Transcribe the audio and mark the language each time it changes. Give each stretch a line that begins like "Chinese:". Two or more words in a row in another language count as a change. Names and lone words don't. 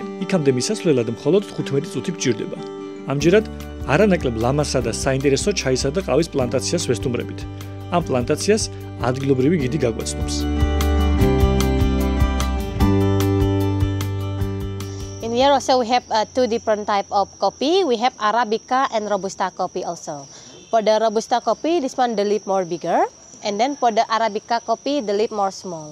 Georgian: იქამდე მისასვლელად მხოლოდ 15 წუთი გჭირდება. ამჯერად არანაკლებ ლამასა და საინტერესო ჩაისა და ყავის პლანტაციას ვესტუმრებით. ამ პლანტაციას ადგილობრივი გიდი გაგვაცნობს.
English: In here also we have two different type of coffee. We have Arabica and Robusta coffee also. For the Robusta coffee, this one the leaf more bigger, and then for the Arabica coffee, the leaf more small.